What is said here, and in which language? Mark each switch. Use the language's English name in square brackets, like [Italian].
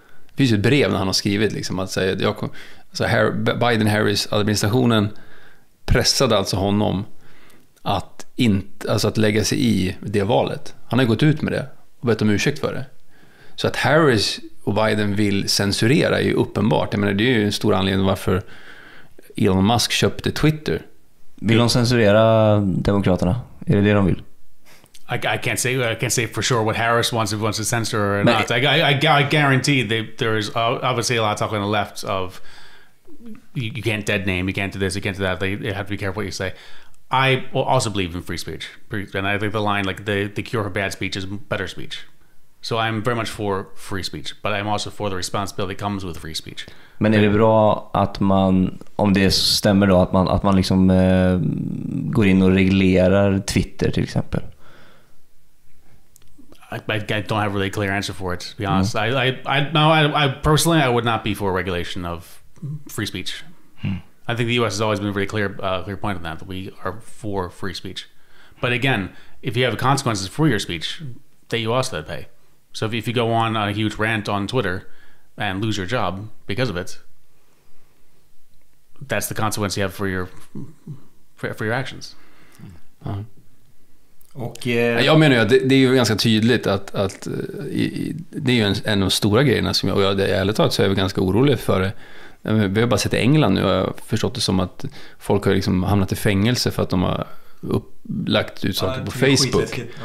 [Swedish] Det finns ju ett brev när han har skrivit liksom, att säga Biden-Harris-administrationen pressade alltså honom att lägga sig i det valet. Han har gått ut med det och bett om ursäkt för det. Så att Harris och Biden vill censurera är ju uppenbart. Jag menar, det är ju en stor anledning varför Elon Musk köpte Twitter. Vill de censurera demokraterna? Är det de vill? [English] I can't say for sure what Harris wants to censor or not. I guarantee there is obviously a lot of talk on the left of you can't dead name, you can't do this, you can't do that. They have to be careful what you say. I also believe in free speech, and I think the line like the cure for bad speech is better speech. So I'm very much for free speech, but I'm also for the responsibility that comes with free speech. [Swedish] Men är det bra att man, om det stämmer då, att man liksom går in och reglerar Twitter till exempel? [English] I don't have a really clear answer for it, to be honest. I personally, I would not be for a regulation of free speech. I think the U.S. has always been a very clear point on that we are for free speech. But again, if you have consequences for your speech, that you also pay. So if you go on a huge rant on Twitter and lose your job because of it, that's the consequence you have for your actions. [Swedish] Och jag menar ju att det är ju ganska tydligt att det är ju en av de stora grejerna som jag ärligt talat så är jag ganska orolig för det. Vi har bara sett i England nu och jag har förstått det som att folk har liksom hamnat i fängelse för att de har lagt ut saker på Facebook.